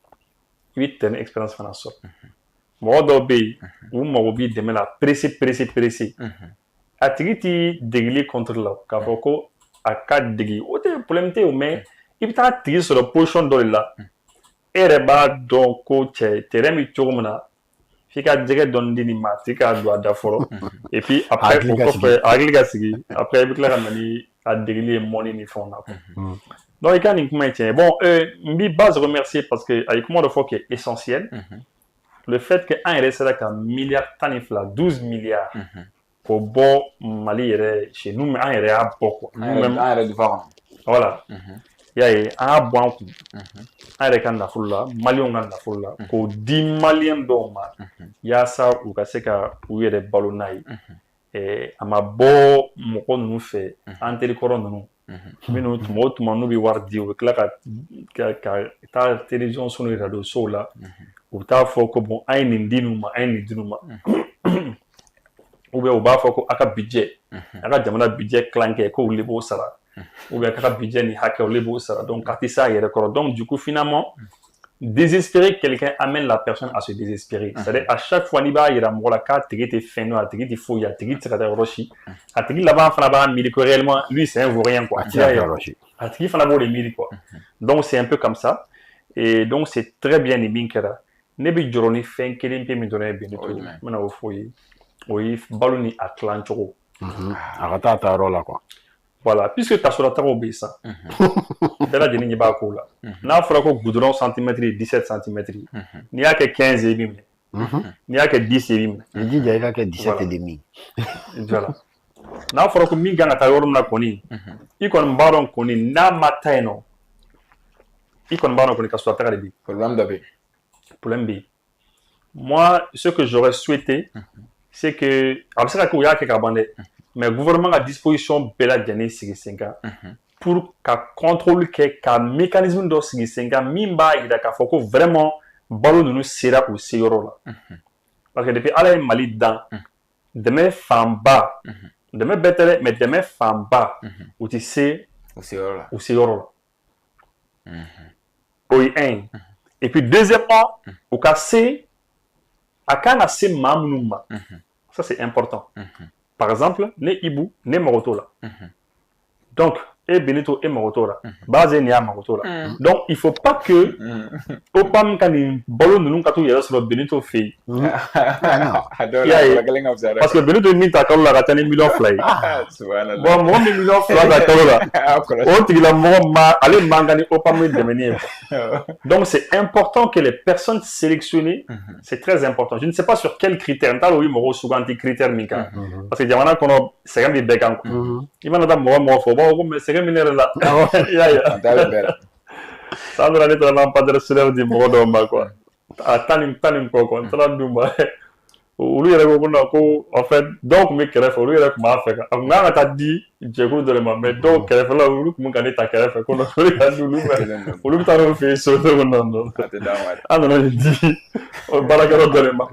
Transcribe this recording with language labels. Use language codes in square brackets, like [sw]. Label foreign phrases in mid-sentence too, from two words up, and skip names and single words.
[bm] i bɛ [fr] terrain expérience [bm] fana sɔrɔ mɔgɔ dɔw bɛ yen u mago b'i dɛmɛ la pressé a tigi t'i degeli contre la k'a fɔ ko a ka degi o tɛ problème tɛ yen mais i bɛ taa tigi sɔrɔ position dɔ de la e yɛrɛ b'a dɔn ko cɛ terrain bɛ cogo min na f'i ka jɛgɛ dɔɔni di nin ma a tigi k'a don a da fɔlɔ [fr] et puis après [bm] o kɔfɛ a hakili ka sigi après i bɛ tila ka na ni a degeli ye mɔni ni fɛnw na quoi donc i ka nin kuma ye tiɲɛ bon n b'i base [fr] remercier parce que [bm] a ye kuma dɔ fɔ [fr] qui est essentiel le fait que [bm] an yɛrɛ sera ka miliyari 12 milliards k'o bɔ Mali yɛrɛ [fr] chez nous mais [bm] an yɛrɛ y'a bɔ quoi an yɛrɛ dufa kɔnɔ voilà i y'a ye an y'a bɔ an kun an yɛrɛ ka nafolo la maliyɛnw ka nafolo la k'o di maliyɛn dɔw ma yaasa u ka se ka u yɛrɛ balo n'a ye a ma bɔ mɔgɔ ninnu fɛ an terikɔrɔ ninnu minnu tuma o tuma n'u bɛ wari di u bɛ tila ka taa télévision so ni radio sow la u bɛ taa fɔ ko bon an ye nin di ninnu ma an ye nin di ninnu ma [fr] ou bien [bm] u b'a fɔ ko a ka budget a ka jamana budget tilancɛ ko olu de b'o sara [fr] ou bien [bm] a ka budget ni hakɛ olu de b'o sara donc ka tɛ s'a yɛrɛ kɔrɔ [fr] donc du coup finalement désespérer quelqu'un amène la personne à se désespérer c'est-à-dire à chaque fois [bm] n'i b'a yira mɔgɔ la k'a tigi tɛ fɛn dɔn a tigi tɛ foyi a tigi tɛ se ka taa yɔrɔ si a tigi laban fana b'a miiri [fr] que réellement lui c'est un vaurien quoi [bm] a tigi fana b'o de miiri [fr] quoi donc c'est un peu comme ça et donc c'est très bien [bm] ni min kɛra ne bɛ jɔrɔ ni fɛn kelen pe min dɔrɔn ye Benito n bɛna o fɔ ye o ye balo ni a tilan cogo a ka taa yɔrɔ la quoi voilà puisque tasolataw bɛ yen sa bɛɛ lajɛlen ɲɛ b'a ko la n'a fɔra ko goudron centimètre ye 17 centimètres n'i y'a kɛ 15 ye i bɛ minɛ n'i y'a kɛ 10 ye i bɛ minɛ i jija i ka kɛ 17 [fr] et demi [bm] voilà n'a fɔra ko min kan ka taa yɔrɔ min na kɔni i kɔni b'a dɔn kɔni n'a ma taa yen nɔ i kɔni b'a dɔn kɔni tasolataga de bɛ yen problème dɔ bɛ yen problème bɛ yen [fr] moi ce que j'aurais souhaité c'est que [bm] a bɛ se ka kɛ u y'a kɛ ka ban dɛ mais gouvernement ka disposition bɛɛ lajɛlen sigi sen kan pour ka contrôle kɛ ka mécanisme dɔ sigi sen kan min b'a jira k'a fɔ ko vraiment balo ninnu sera u seyɔrɔ la [fr] parce que depuis [bm] ala ye Mali dan dɛmɛ fanba dɛmɛ bɛɛ tɛ dɛ mais dɛmɛ fanba u tɛ se u seyɔrɔ la o ye un ye [fr] et puis deuxièmement [bm] u ka se a kan ka se maa minnu ma [fr] ça c'est important par exemple [bm] ne Ibou ne mago t'o la donc e Benito e mago t'o la Base ni y'a mago t'o la [fr] donc il faut pas que [bm] OPAM ka nin balo ninnu ka t'u yɛrɛ sɔrɔ Benito fɛ yen parce que Benito ye min ta kalo la ka taa ni 2 millions ye bon mɔgɔ min 2 millions ta kalo la o tigilamɔgɔ ma ale man kan ni OPAM ye dɛmɛni ye [fr] donc c'est important que les personnes sélectionnées c'est très important je ne sais pas sur quel critère [bm] n t'a dɔn u ye mɔgɔw suganti critère min kan [fr] parce que [bm] jamana kɔnɔ sɛgɛn bɛ bɛɛ kan quoi i mana taa mɔgɔ fɔ u b'a fɔ ko mais sɛgɛn min yɛrɛ la i y'a ye san dɔ la ne taara [fr] lampadaire solaire [bm] di mɔgɔ dɔw ma quoi a tan ni kɔ quoi n taara d'u ma olu yɛrɛ ko non ko [fr] en fait [bm] dɔw tun bɛ kɛrɛfɛ olu yɛrɛ tun b'a fɛ a tun kan ka taa di jɛkulu dɔ de ma mais dɔw kɛrɛfɛla olu tun bɛ ka ne ta kɛrɛfɛ ko non olu ka di olu ma olu bɛ taa n'olu fɛ yen so ne ko non an nana nin di baarakɛyɔrɔ dɔ de ma